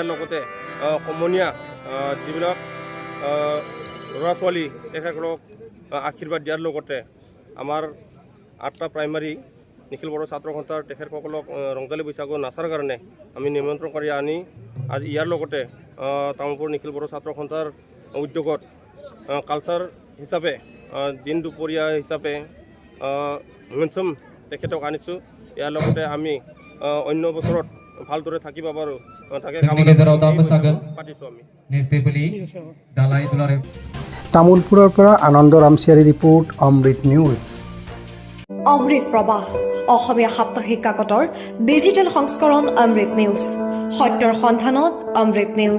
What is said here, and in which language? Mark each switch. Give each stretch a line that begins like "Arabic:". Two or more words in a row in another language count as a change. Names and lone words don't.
Assamese: লগতে সমনীয়া যিবিলাক ল'ৰা ছোৱালী তেখেতসকলক আশীৰ্বাদ দিয়াৰ লগতে আমাৰ 8টা প্ৰাইমাৰী নিখিল বড়ো ছাত্ৰ সন্থাৰ তেখেতসকলক ৰংজালী বৈশাগু নাচাৰ কাৰণে আমি নিমন্ত্ৰণ কৰি আনি আজি ইয়াৰ লগতে তামুলপুৰ নিখিল বড়ো ছাত্ৰ সন্থাৰ উদ্যোগত কালচাৰ হিচাপে দিন দুপৰীয়া হিচাপে মঞ্চম তেখেতক আনিছোঁ। ইয়াৰ লগতে আমি অন্য বছৰত ভালদৰে থাকিব পাৰোঁ তাকে কামনা পাতিছোঁ আমি।
Bodo: निस्टेफुलि दालाय दुलाराय
Assamese: তামোলপুৰৰ পৰা আনন্দ ৰামচিয়াৰী ৰিপৰ্ট, অমৃত নিউজ। অমৃত প্ৰবাহ অসমীয়া সাপ্তাহিক কাকতৰ ডিজিটেল সংস্কৰণ অমৃত নিউজ, সত্যৰ সন্ধানত অমৃত নিউজ।